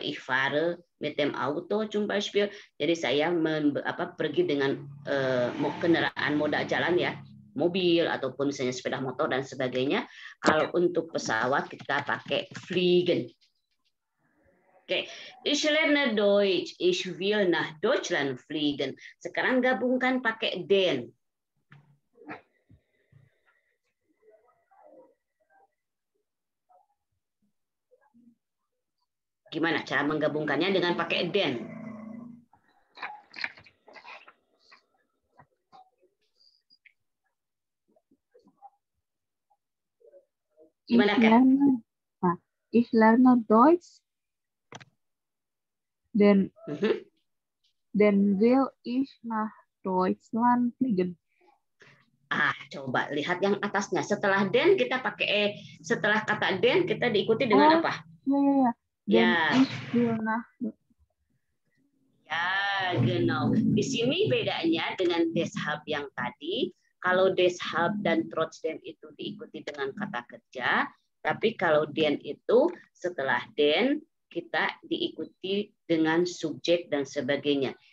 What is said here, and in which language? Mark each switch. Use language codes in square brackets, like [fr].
[de] Ich fahre mit dem Auto zum Beispiel. [id] Jadi saya pergi dengan kendaraan moda jalan ya, mobil ataupun misalnya sepeda motor dan sebagainya. Kalau untuk pesawat kita pakai fliegen. Oke, [de] ich lerne Deutsch. Ich will nach Deutschland fliegen. [id] Sekarang gabungkan pakai den. Gimana cara menggabungkannya dengan pakai den? Gimana kan? [de] Ich lerne Deutsch. Then will ich nach Deutschland fliegen. [id] Coba lihat yang atasnya. Setelah den kita pakai setelah kata den kita diikuti dengan apa? Ya. Ya, genau. Di sini bedanya dengan deshalb yang tadi. Kalau deshalb dan trotzdem itu diikuti dengan kata kerja, tapi kalau den itu setelah den kita diikuti dengan subjek dan sebagainya.